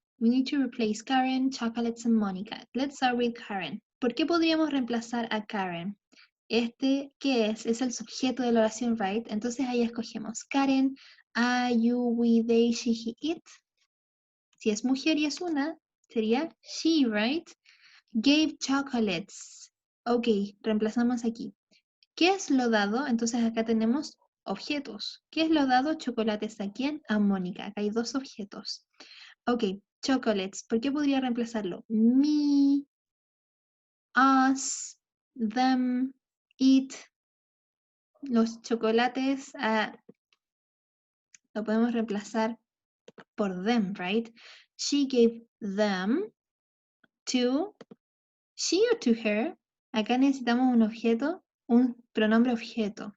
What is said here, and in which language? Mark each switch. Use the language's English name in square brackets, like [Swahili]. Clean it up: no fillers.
[English] We need to replace Karen, chocolates, and Monica. Let's start with Karen. [Spanish] ¿Por qué podríamos reemplazar a Karen? Este, ¿qué es? Es el sujeto de la oración, right? Entonces ahí escogemos Karen, I, you, we, they, she, he, it. Si es mujer y es una, sería she, right? [English] Gave chocolates. [Spanish] Ok, reemplazamos aquí. ¿Qué es lo dado? Entonces acá tenemos objetos. ¿Qué es lo dado? Chocolates a quién? A Mónica. Acá hay dos objetos. Ok, chocolates. ¿Por qué podría reemplazarlo? [English] Me, us, them, it. [Spanish] Los chocolates lo podemos reemplazar por them, right? [English] She gave them to she or to her. [Spanish] Acá necesitamos un objeto, un pronombre objeto.